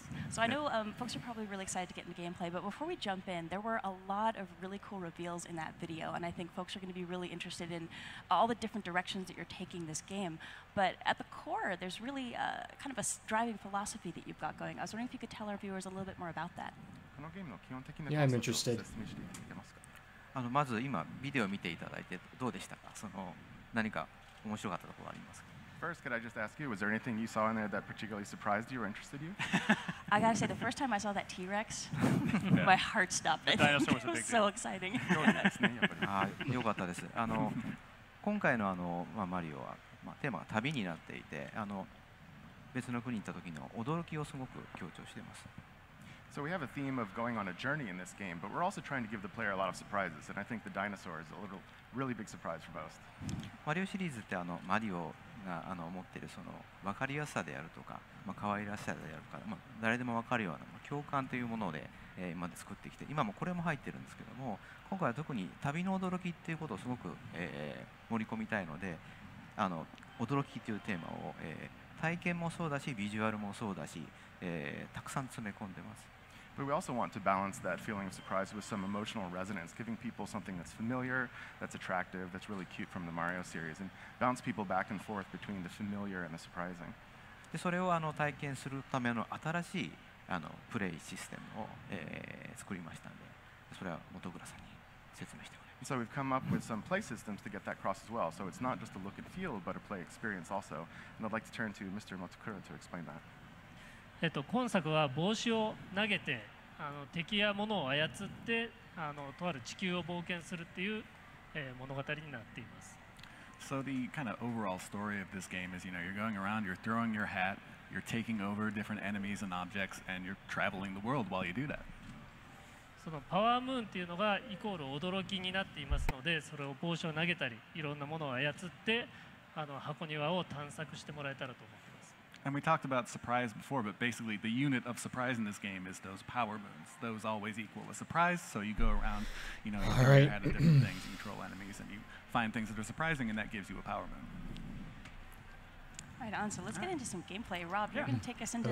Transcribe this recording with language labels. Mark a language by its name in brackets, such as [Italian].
[English] So I know folks are probably really excited to get into gameplay, but before we jump in, there were a lot of really cool reveals in that video, and I think folks are going to be really interested in all the different directions that you're taking this game. But at the core, there's really kind of a driving philosophy that you've got going. I was wondering if you could tell our viewers a little bit more about that. Yeah, I'm interested. [Japanese] まず今ビデオを見ていただいてどうでしたか？何か面白かったところありますか？ [English] First, could I just ask you, was there anything you saw in there that particularly surprised you or interested you? I gotta say, the first time I saw that T-Rex, my heart stopped. The dinosaur was a It was big so deal. exciting. [Japanese] よかったです。今回のマリオはテーマが旅になっていて、別の国に行った時の驚きをすごく強調しています。 [English] So we have a theme of going on a journey in this game, but we're also trying to give the player a lot of surprises, and I think the dinosaur is a really big surprise for most. [Japanese] マリオシリーズってマリオが持っている分かりやすさであるとか、可愛らしさであるとか、誰でも分かるような共感というもので、今まで作ってきて、今もこれも入ってるんですけども、今回は特に旅の驚きっていうことをすごく、盛り込みたいので、驚きというテーマを、体験もそうだし、ビジュアルもそうだし、たくさん詰め込んでます。 [English] But we also want to balance that feeling of surprise with some emotional resonance, giving people something that's familiar, that's attractive, that's really cute from the Mario series, and bounce people back and forth between the familiar and the surprising. [Japanese] でそれを体験するための新しいプレイシステムを、作りましたので、それは本倉さんに説明しております。 [English] So we've come up with some play systems to get that across as well. So it's not just a look and feel, but a play experience also. And I'd like to turn to Mr. Motakura to explain that. [Japanese] 今作は帽子を投げて敵や物を操ってとある地球を冒険するっていう、物語になっています。 [English] So the kind of overall story of this game is, you're going around, you're throwing your hat, you're taking over different enemies and objects, and you're traveling the world while you do that. [Japanese] そのパワームーンっていうのがイコール驚きになっていますので、それを帽子を投げたり、いろんなものを操って箱庭を探索してもらえたらと思います。 [English] And we talked about surprise before, but basically the unit of surprise in this game is those power moons. Those always equal a surprise, so you go around, you throw your hat at different things, you control enemies, and you find things that are surprising, and that gives you a power moon. Right on, so let's get into some gameplay. Rob, you're going to take us into